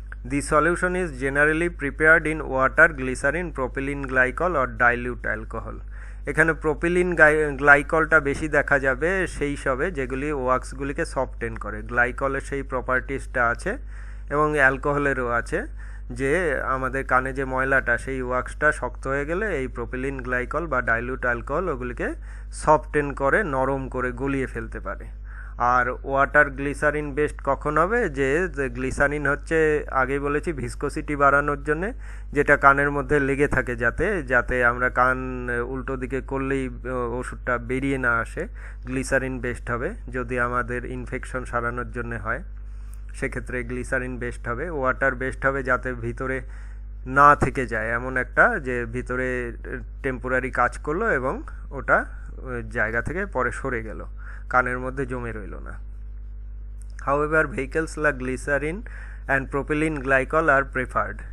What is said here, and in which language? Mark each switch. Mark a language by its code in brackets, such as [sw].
[en] The solution is generally prepared in water, glycerin, propylene glycol or dilute alcohol. [bn] এখানে propylene গ্লাইকলটা বেশি দেখা যাবে সেই সবে যেগুলি ওয়াক্সগুলিকে সফটেন করে। গ্লাইকলের সেই প্রপার্টিসটা আছে, এবং অ্যালকোহলেরও আছে, যে আমাদের কানে যে ময়লাটা সেই ওয়াক্সটা শক্ত হয়ে গেলে এই প্রোপিলিন গ্লাইকল বা ডাইলুট অ্যালকোহল ওগুলিকে সফটেন করে, নরম করে গলিয়ে ফেলতে পারে। আর ওয়াটার গ্লিসারিন বেসড কখন হবে, যে গ্লিসারিন হচ্ছে আগেই বলেছি ভিসকোসিটি বাড়ানোর জন্যে, যেটা কানের মধ্যে লেগে থাকে যাতে আমরা কান উল্টো দিকে করলেই ওষুধটা বেরিয়ে না আসে, গ্লিসারিন বেসড হবে। যদি আমাদের ইনফেকশন সারানোর জন্য হয় সেক্ষেত্রে গ্লিসারিন বেসড হবে। ওয়াটার বেসড হবে যাতে ভিতরে না থেকে যায়, এমন একটা যে ভিতরে টেম্পোরারি কাজ করলো এবং ওটা জায়গা থেকে পরে সরে গেল, কানের মধ্যে জমে রইল না। [en] However, vehicles like glycerin and propylene glycol are preferred.